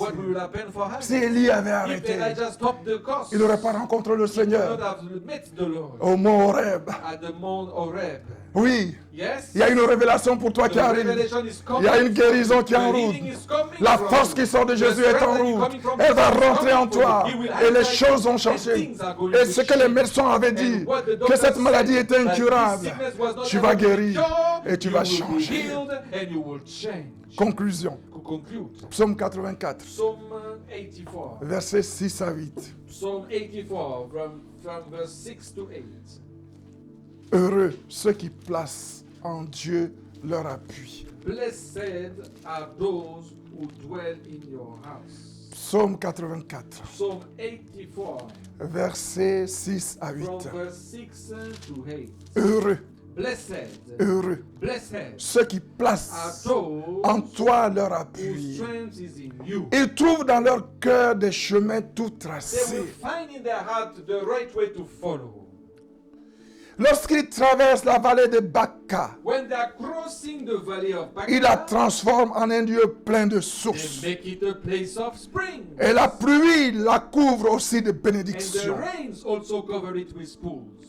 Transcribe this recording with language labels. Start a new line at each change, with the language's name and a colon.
English: what will happen for her?
French: Si Élie avait
English: If
French: arrêté,
English: Elijah stopped the course,
French: il n'aurait pas rencontré le
English: he would not
French: Seigneur
English: have met the Lord
French: au mont Horeb.
English: at the Mount Horeb.
French: Oui,
English: Yes?
French: il y a une révélation pour toi
English: The
French: qui arrive.
English: revelation is coming.
French: Il y a une guérison qui est en
English: The
French: route.
English: healing is coming
French: La
English: from
French: force
English: you.
French: qui sort de
English: The
French: Jésus est en
English: strength that is
French: route.
English: coming from
French: Elle va
English: Jesus is
French: rentrer en
English: coming from
French: toi.
English: you. He will
French: Et les
English: enter
French: choses vont
English: and
French: changer.
English: things are going
French: Et
English: to
French: ce que les
English: change.
French: médecins avaient dit,
English: And what the
French: que
English: doctor
French: cette maladie
English: said,
French: était
English: that this
French: incurable,
English: sickness was not
French: tu
English: able
French: vas
English: to be
French: guérir
English: cured,
French: et tu
English: you
French: vas
English: will be
French: changer.
English: healed and you will change.
French: Conclusion.
English: To conclude,
French: Psaume 84,
English: Psalm 84.
French: versets 6 à 8.
English: Psalm 84 from verse 6 to 8.
French: Heureux ceux qui placent en Dieu leur appui.
English: Blessed are those who dwell in your house.
French: Psaume 84,
English: Psalm 84
French: versets 6 à 8.
English: from verse 6 to 8.
French: Heureux,
English: Blessed,
French: heureux
English: blessed
French: ceux qui
English: are
French: placent
English: those
French: en toi leur
English: whose
French: appui.
English: strength is in you.
French: Ils trouvent dans leur cœur des chemins tout
English: They will
French: tracés.
English: find in their heart the right way to follow.
French: Lorsqu'ils traversent la vallée de Baca,
English: When they are crossing the valley of
French: il la
English: Baca,
French: transforme en un lieu plein de
English: they
French: sources.
English: make it a place of spring.
French: Et la pluie la couvre aussi de
English: And the
French: bénédictions.
English: rains also cover it with pools.